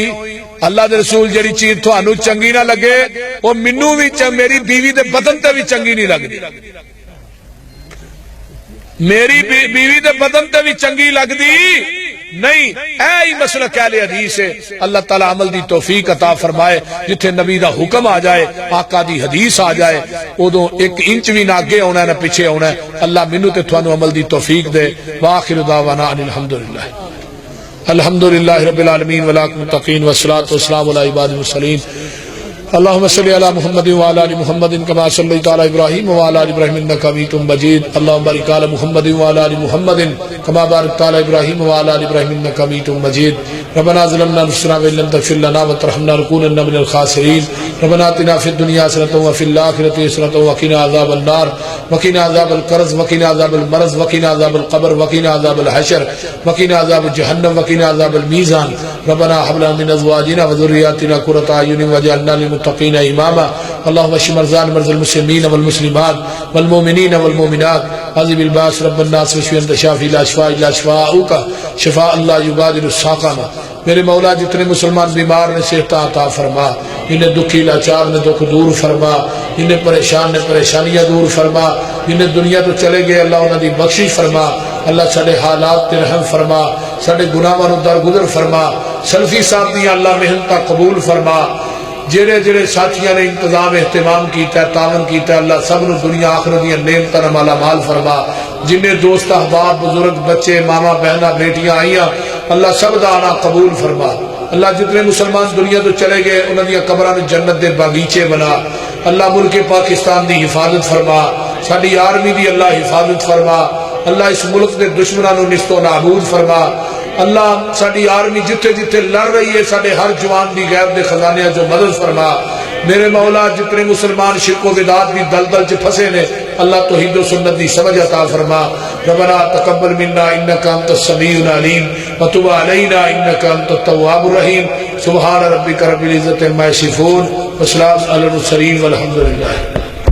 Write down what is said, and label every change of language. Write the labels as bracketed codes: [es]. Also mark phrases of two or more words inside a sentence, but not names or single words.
[pa] اللہ دے رسول جڑی چیز تھانو چنگی نہ لگے وہ منو بھی میری بیوی دے بدن تے بھی چنگی نہیں لگدی، میری بیوی دے بدن تے بھی چنگی لگدی نہیں۔ اے ہی مسلک اہل حدیث ہے۔ اللہ تعالیٰ عمل دی توفیق عطا فرمائے، جتھے نبی دا حکم آ جائے، آقا دی حدیث آ جائے، ادو ایک انچ بھی نہ اگے ہونا ہے نہ پیچھے ہونا ہے۔ اللہ منو تے تھانو عمل دی توفیق دے۔ [ar] وآخر دعوانا ان الحمدللہ الحمدللہ رب العالمین والمتقین والصلاة والسلام علی عباد المرسلین۔ اللہم صلی علی محمد وعلی آل محمد کما صلیت علی ابراہیم وعلی آل ابراہیم انک حمید مجید۔ اللہم بارک علی محمد وعلی آل محمد کما بارکت علی ابراہیم وعلی آل ابراہیم انک حمید مجید۔ ربنا ظلمنا انفسنا وان لم تغفر لنا وترحمنا لنكونن من الخاسرین۔ ربنا آتنا فی الدنیا حسنۃ وفی الآخرۃ حسنۃ وقنا عذاب النار وقنا عذاب القرظ وقنا عذاب المرض وقنا عذاب القبر وقنا عذاب الحشر وقنا عذاب جہنم وقنا عذاب الميزان۔ ربنا هب لنا من ازواجنا وذرياتنا قرة اعين واجعلنا للمتقين اماما۔ اللهم اشف مرضانا ومرضى المسلمين والمسلمات والمؤمنين والمؤمنات، عذب الباس رب الناس واشف انت شافي لا شفاء الا شفاؤك شفاء لا يغادر سقما۔ [pa] میرے مولا جتنے مسلمان بیمار نے صحت عطا فرما، جنہیں دکھی لاچار نے دکھ دور فرما، جنہیں پریشان نے پریشانیاں دور فرما، جنہیں دنیا تو چلے گئے اللہ انہاں دی بخشش فرما۔ اللہ سارے حالات تے رحم فرما، سارے گناہاں نوں درگزر فرما، سلفی صاحب دی اللہ محنت قبول فرما۔ جڑے جڑے ساتھیاں نے انتظام اہتمام کیتا ہے، تعاون کیتا ہے، اللہ سب نو دنیا آخرت دی نعمتاں نال مالا مال فرما۔ جنہیں دوست احباب بزرگ بچے ماما بہنا بیٹیاں آئیاں، اللہ سب دا آنا قبول فرما۔ اللہ جتنے مسلمان دنیا تو چلے گئے انہاں دی قبراں نوں جنت دے باغیچے بنا۔ اللہ ملک پاکستان دی حفاظت فرما، ساڈی آرمی دی اللہ حفاظت فرما۔ اللہ اس ملک دے دشمناں نوں نیست و نابود فرما۔ اللہ ساڈی آرمی جتھے جتھے لڑ رہی ہے ساڈے ہر جوان دی غیب دے خزانے جو مدد فرما۔ میرے مولا جتنے مسلمان شرک و بدعات دی دلدل چ پھسے نے اللہ توحید و سنت دی سمجھ عطا فرما۔ [ar] ربنا تقبل منا انک انت السمیع العلیم وتب علینا انک انت التواب الرحیم۔ سبحان ربک رب العزۃ عما یصفون وسلام علی المرسلین والحمد للہ۔